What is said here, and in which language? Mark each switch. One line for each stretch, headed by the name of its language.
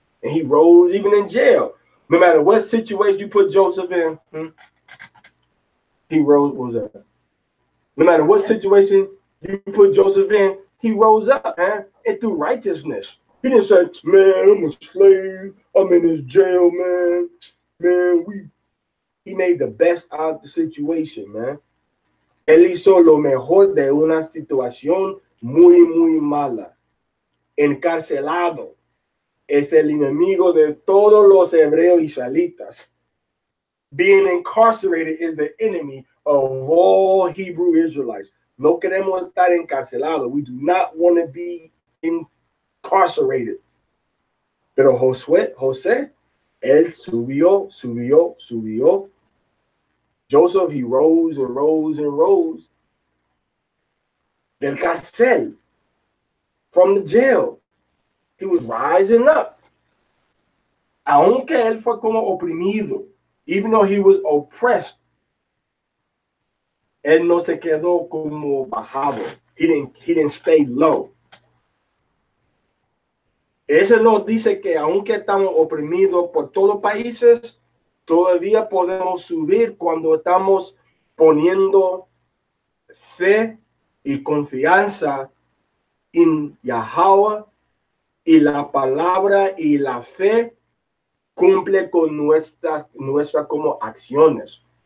English: And he rose even in jail. No matter what situation you put Joseph in, he rose. What was that? No matter what situation you put Joseph in, he rose up, man, and through righteousness. He didn't say, man, I'm a slave. I'm in this jail, man. He made the best out of the situation, man.
Spanish: Él hizo lo mejor de una situación muy, muy mala. Encarcelado. Es el enemigo de todos los hebreos israelitas.
English: Being incarcerated is the enemy of all Hebrew Israelites.
Spanish: No queremos estar encarcelados.
English: We do not want to be incarcerated.
Spanish: Pero José, él subió.
English: Joseph, he rose and rose and rose.
Spanish: Del cárcel,
English: from the jail, he was rising up.
Spanish: Aunque él fue como oprimido,
English: even though he was oppressed,
Spanish: él no se quedó como bajado.
English: He didn't stay low.
Spanish: Eso nos dice que aunque estamos oprimidos por todos los países, todavía podemos subir cuando estamos poniendo fe y confianza en Yahweh, y la palabra y la fe cumple con nuestra como acciones.